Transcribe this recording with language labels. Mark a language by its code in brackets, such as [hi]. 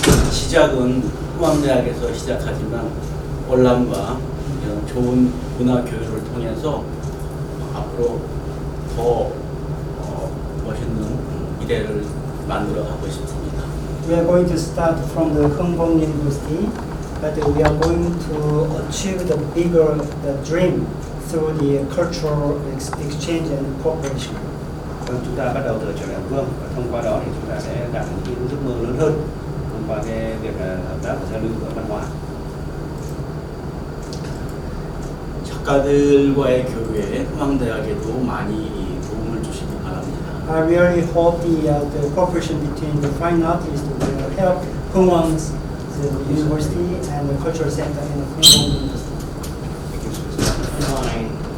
[ko] 시작은 포항대학에서 시작하지만 월남과 이런 좋은 문화 교류를 통해서 앞으로 더 멋있는 미래를 만들어 가고 싶습니다. [en] We are going to start from the Hong University, but we are going to achieve the bigger dream through the cultural exchange and cooperation. [vi] Chúng ta bắt đầu từ trường Đại học Vương, và thông qua đó thì chúng ta sẽ đạt đến những giấc mơ lớn hơn thông qua cái việc hợp tác và giao lưu của văn hóa. [ko] 작가들과의 교류에 포항대학에도 많이 도움을 주시기 바랍니다. [en] I really hope the cooperation between the fine artists will help Hongwang's university and the cultural center in Hongwang University.